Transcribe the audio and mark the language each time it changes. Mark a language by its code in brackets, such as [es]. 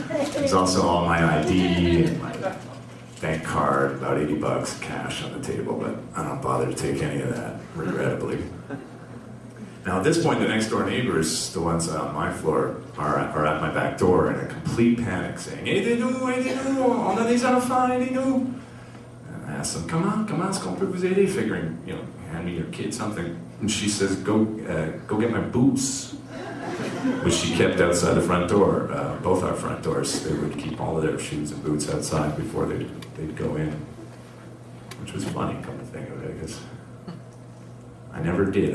[en] There's also all my ID and my bank card, about 80 bucks cash on the table, but I don't bother to take any of that, regrettably. Now at this point, the next door neighbors, the ones on my floor, are at my back door in a complete panic, saying, [fr] aidez-nous, on a des enfants, aidez-nous. [en] And I asked them, come on, [fr] est-ce qu'on peut vous aider? [en] Figuring, hand me your kid something. And she says, go get my boots, which she kept outside the front door, both our front doors. They would keep all of their shoes and boots outside before they'd go in, which was funny, come to think of it, because I never did.